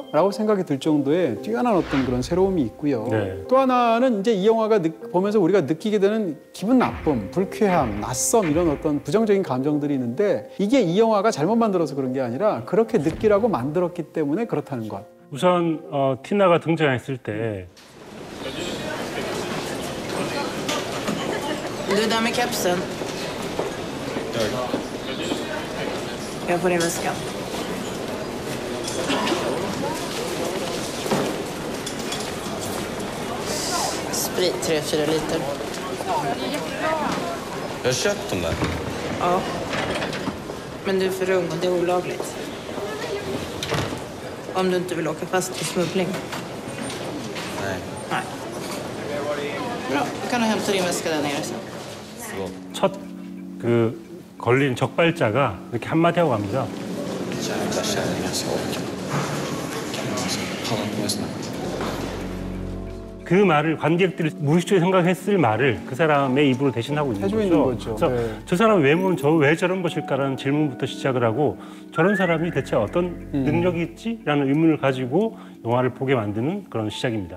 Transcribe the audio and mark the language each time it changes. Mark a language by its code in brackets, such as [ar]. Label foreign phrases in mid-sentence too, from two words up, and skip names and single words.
[ko] 라고 생각이 들 정도의 뛰어난 어떤 그런 새로움이 있고요. 네. 또 하나는 이제 이 영화가 보면서 우리가 느끼게 되는 기분 나쁨, 불쾌함, 낯섦 이런 어떤 부정적인 감정들이 있는데 이게 이 영화가 잘못 만들어서 그런 게 아니라 그렇게 느끼라고 만들었기 때문에 그렇다는 것. 우선 티나가 등장했을 때 [sv] Du där med kepsen. Jag får din väska. sprit 3-4 liter. Jag har köpt dem där. Ja. Men du är för ung och det är olagligt. Om du inte vill åka fast för smuggling. Nej. Nej. Bra, då kan du hämta din väska där nere sen. [ko] 첫 그 걸린 적발자가 이렇게 한마디 하고 갑니다. [sv] Jävla kärringar så orkar. Pallar på mig snabbt. [ko] 그 말을 관객들이 무의식적으로 생각했을 말을 그 사람의 입으로 대신하고 있는 해주고 거죠. 있는 거죠. 그래서 네. 저 사람 외모는 왜 저런 것일까라는 질문부터 시작을 하고 저런 사람이 대체 어떤 능력이 있지라는 의문을 가지고 영화를 보게 만드는 그런 시작입니다.